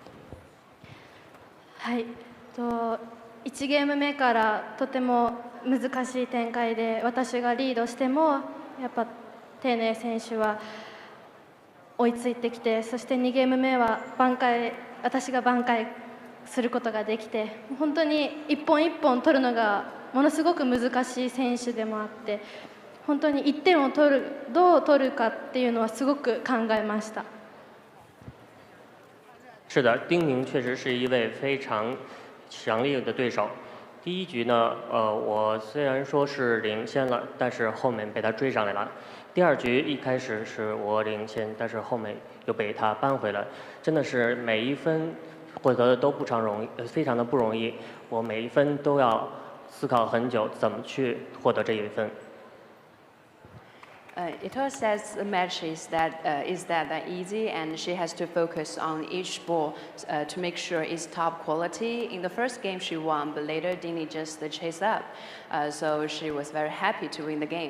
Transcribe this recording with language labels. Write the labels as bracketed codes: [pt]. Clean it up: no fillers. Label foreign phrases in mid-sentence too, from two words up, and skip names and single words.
[ja] はい、1ゲーム目からとても難しい展開で私がリードしてもやっぱ丁寧選手は追いついてきて、そして2ゲーム目は私が挽回することができて、本当に一本一本取るのがものすごく難しい選手でもあって、本当に1点をどう取るかっていうのはすごく考えました。 [zh] 是的，丁宁确实是一位非常强力的对手。第一局呢，我虽然说是领先了，但是后面被他追上来了。第二局一开始是我领先，但是后面又被他扳回了。真的是每一分获得的都非常的不容易。我每一分都要思考很久，怎么去获得这一分。 [en] Ito says the match is that easy, and she has to focus on each ball to make sure it's top quality. In the first game she won, but later Dini just chased up, so she was very happy to win the game.